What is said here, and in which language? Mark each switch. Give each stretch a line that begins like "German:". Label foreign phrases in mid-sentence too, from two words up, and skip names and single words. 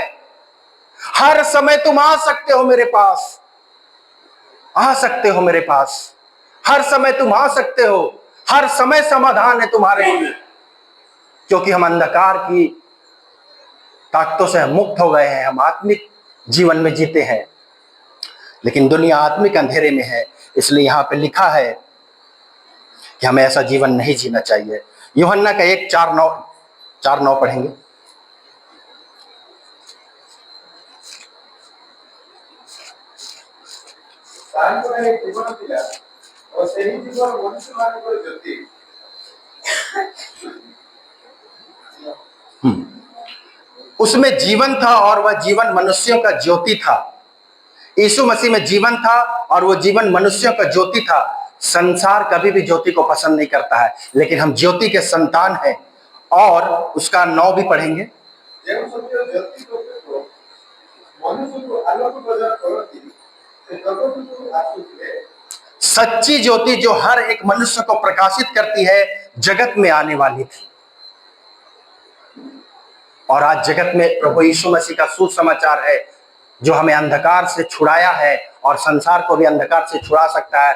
Hindi: हर समय तुम आ सकते हो मेरे पास, आ सकते हो मेरे पास, हर समय तुम आ सकते हो, हर समय समाधान है तुम्हारे लिए, क्योंकि हम अंधकार की ताकतों से मुक्त हो गए हैं, हम आत्मिक जीवन में जीते हैं। लेकिन दुनिया आत्मिक अंधेरे में है, इसलिए यहां पे लिखा है कि हमें ऐसा जीवन नहीं जीना चाहिए। यूहन्ना का 1:4-9 पढ़ेंगे।
Odia: ତାଙ୍କର ଏକ ଜୀବନ ଥିଲା ଓ ସେହି ଜୀବନ ମନୁଷ୍ୟମାନଙ୍କର ଜ୍ୟୋତି।
Hindi: उसमें जीवन था और वह जीवन मनुष्यों का ज्योति था। यीशु मसीह में जीवन था और वो जीवन मनुष्यों का ज्योति था। संसार कभी भी ज्योति को पसंद नहीं करता है, लेकिन हम ज्योति के संतान हैं। और उसका 9 भी पढ़ेंगे।
Odia: ଯେଉଁ ସତ୍ୟ ଜ୍ୟୋତି ପ୍ରତ୍ୟେକ ମନୁଷ୍ୟକୁ ଆଲୋକ ପ୍ରଦାନ କରନ୍ତି, ସେ ଜଗତକୁ ଆସୁଥିଲେ।
Hindi: सच्ची ज्योति जो हर एक मनुष्य को प्रकाशित करती है, जगत में आने वाली थी। और आज जगत में प्रभु यीशु मसीह का सुसमाचार है, जो हमें अंधकार से छुड़ाया है और संसार को भी अंधकार से छुड़ा सकता है।